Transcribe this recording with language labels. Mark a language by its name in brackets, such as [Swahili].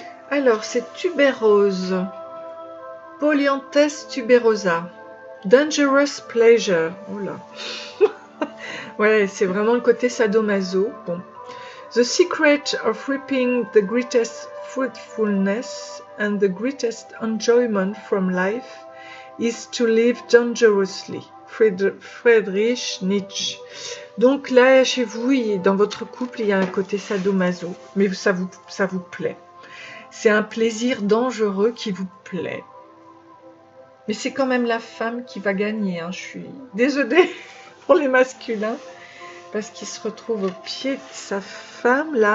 [French] Alors, c'est tubérose, Polyanthes tuberosa, [English] dangerous pleasure. [French] Oh là. Ouais, c'est vraiment le côté sadomaso. Bon. [English] The secret of reaping the greatest fruitfulness and the greatest enjoyment from life is to live dangerously. Friedrich Nietzsche. [French] Donc là, chez vous, dans votre couple, il y a un côté sadomaso, mais ça vous plaît. C'est un plaisir dangereux qui vous plaît. Mais c'est quand même la femme qui va gagner. Hein. Je suis désolée pour les masculins, parce qu'il se retrouve au pied de sa femme.